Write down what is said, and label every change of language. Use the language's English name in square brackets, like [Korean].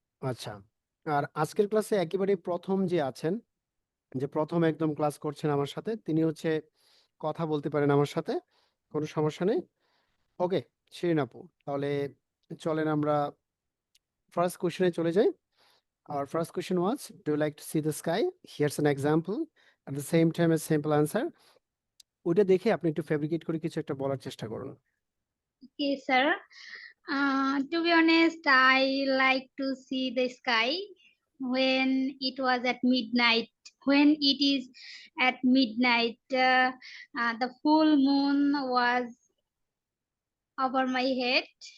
[Bangla] আচ্ছা, আর আজকের ক্লাসে একেবারে প্রথম যে আছেন, যে প্রথম একদম ক্লাস করছেন আমার সাথে, তিনি হচ্ছে কথা বলতে পারেন আমার সাথে, কোনো সমস্যা নেই। ওকে, শিরিন আপু, তাহলে চলেন আমরা ফার্স্ট কোশ্চেনে চলে যাই। [English] Our first question was, do you like to see the sky? Here's an example. At the same time, a simple answer. [Bangla] ওইটা দেখে আপনি একটু ফেব্রিকেট করে কিছু একটা বলার চেষ্টা করুন। [English] Okay, sir. To be honest, I like to see the sky when it was at midnight. When it is at midnight, the full moon was over my head